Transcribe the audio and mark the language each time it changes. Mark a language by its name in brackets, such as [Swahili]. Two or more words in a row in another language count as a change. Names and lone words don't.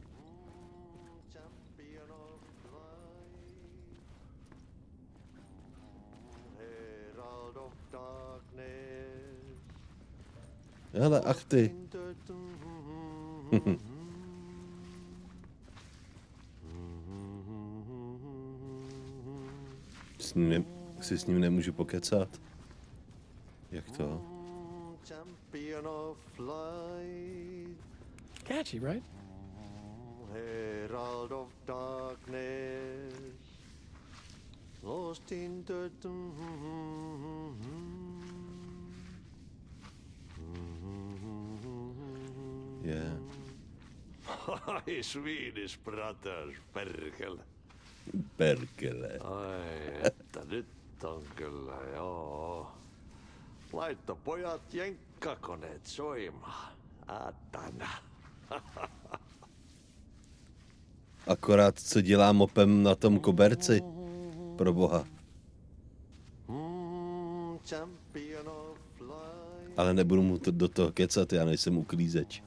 [Czech] Hele, ach ty. Si s ním nemůžu pokecat. Jak to? [English] Catchy, right? Herald of darkness, lost in the Yeah. Hi, Swedish brothers, [Finnish] perkele. Perkele. Ai, että nyt on kyllä, joo. Laitto pojat jenkkakoneet soimaan. Atana. [Czech] Akorát co dělá mopem na tom koberci, pro boha. Ale nebudu mu to do toho kecat, já nejsem uklízeč.